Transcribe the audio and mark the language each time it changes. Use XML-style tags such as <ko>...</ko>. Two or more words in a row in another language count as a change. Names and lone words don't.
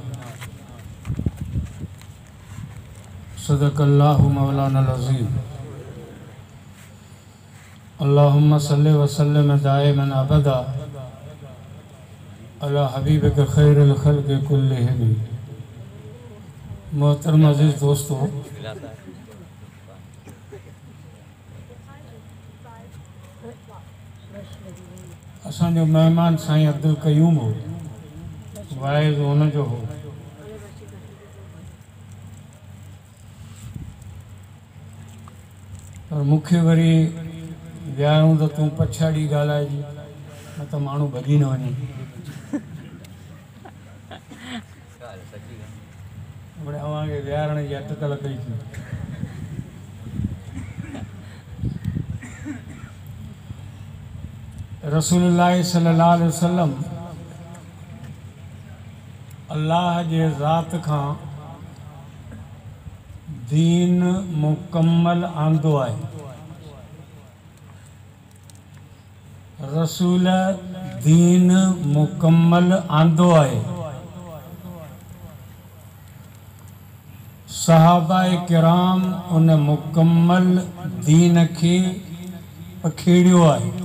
<sd>सदक़ल्लाहु मौलाना अज़ीम।</sd> <ar>اللهم صل وسلم دائما أبدا على حبيبك خير الخلق كلهم.</ar> <sd>मोहतरम अज़ीज़ दोस्तों, असांजो मेहमान साईं अब्दुल क़यूम हो, वाइज़ हुन जो हो। पर मूंखे वरी विहारूं त तूं पछाड़ी ॻाल्हाइजी, न त माण्हू भॼी न वञे। बड़े अवांखे विहारण जी अटकल कई थी।</sd> <ar>رسول الله صلى الله عليه وسلم</ar> <sd>अल्लाह जे ज़ात खां दीन मुकम्मल आंदो आहे। रसूल दीन मुकम्मल आंदो आहे। सहाबाए किराम उन मुकम्मल दीन खे पखेड़ियो आहे।</sd>